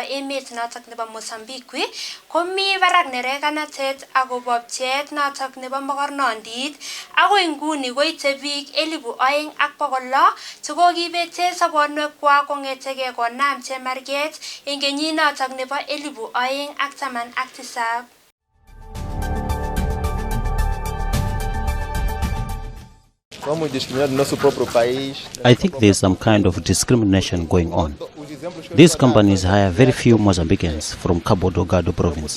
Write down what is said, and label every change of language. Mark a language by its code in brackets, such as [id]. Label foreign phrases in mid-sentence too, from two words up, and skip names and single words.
[kln] emet notok nebo Mozambique komi barak nerekanatet akobo pcheet notok nebo mokornondit ako nguni koite biik 2,600 chekokibete sobonwekwak kong'etegei konam chemarget eng kenyit notok nebo 2017. [en] I think there's some kind of discrimination going on. These companies hire very few Mozambicans from Cabo Delgado province.